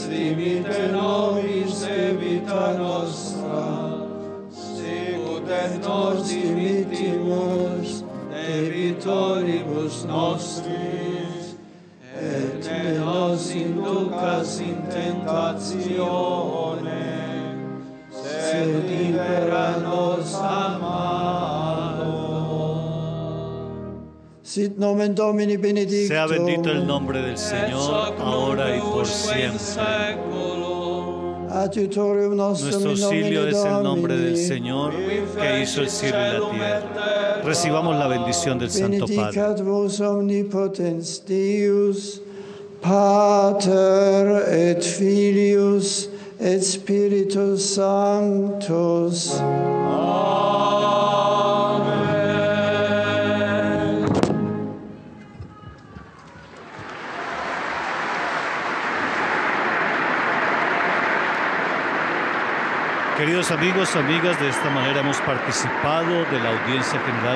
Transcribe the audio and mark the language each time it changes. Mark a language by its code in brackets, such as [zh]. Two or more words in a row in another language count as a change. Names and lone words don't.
[la] dimitte nobis debita nostra, sicut et nos dimittimus debitoribus nostris, et ne nos inducas in tentatione, sed libera nos a malo. Sit nomen Domini benedictum. [es] Sea bendito el nombre del Señor, ahora y por siempre. Nuestro auxilio es el nombre del Señor, que hizo el cielo y la tierra. Recibamos la bendición del Santo Padre. [la] Benedicat vos omnipotens Deus, Pater et Filius et Spiritus Sanctus. [es] Queridos amigos, amigas, de esta manera hemos participado de la audiencia general